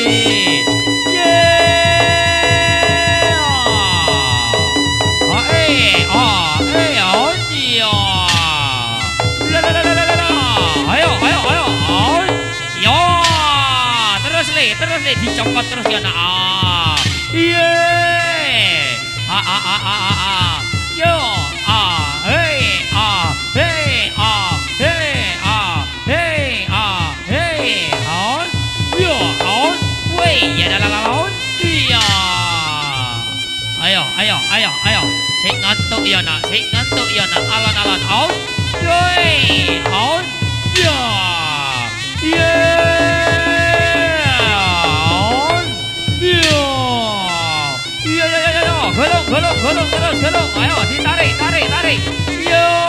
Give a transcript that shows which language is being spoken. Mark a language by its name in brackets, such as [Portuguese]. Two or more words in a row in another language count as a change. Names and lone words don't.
[Javanese] Terus le dicopot terus ya nak. Yo, hey, hey, hey, hey, on, yo, on, wey, ya dah lawan, iya. Ayo, sik ngantuk ya nak, alon-alon, on, yoi, on, ya, golong terus, ayo ditarik, yo,